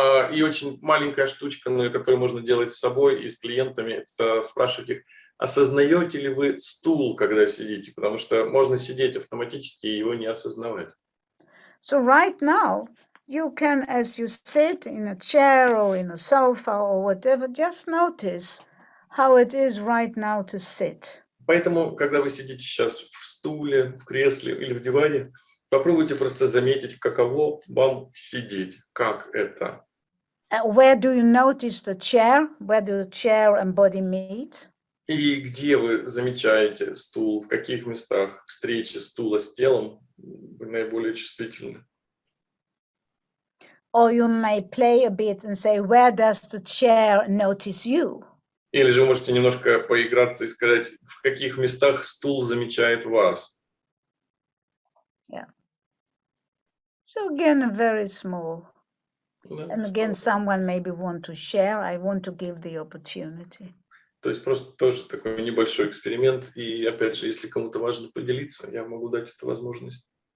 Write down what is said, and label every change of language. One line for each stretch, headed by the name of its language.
Russian: И очень маленькая штучка, но которую можно делать с собой и с клиентами, это спрашивать их, осознаете ли вы стул, когда сидите, потому что можно сидеть автоматически и его не осознавать.
English: So right now, you can, as you sit in a chair or in a sofa or whatever, just notice how it is right now to sit.
Russian: Поэтому, когда вы сидите сейчас в стуле, в кресле или в диване, попробуйте просто заметить, каково вам сидеть, как это.
English: Where do you notice the chair? Where do the chair and body meet?
Russian: И где вы замечаете стул, в каких местах встречи стула с телом вы наиболее чувствительны.
English: Or you may play a bit and say, where does the chair notice you?
Russian: Или же вы можете немножко поиграться и сказать, в каких местах стул замечает вас.
English: Yeah. So again, very small.
Russian: Да.
English: And again, someone maybe want to share. I want to give the opportunity.
Russian: То есть просто тоже такой небольшой эксперимент. И опять же, если кому-то важно поделиться, я могу дать эту возможность.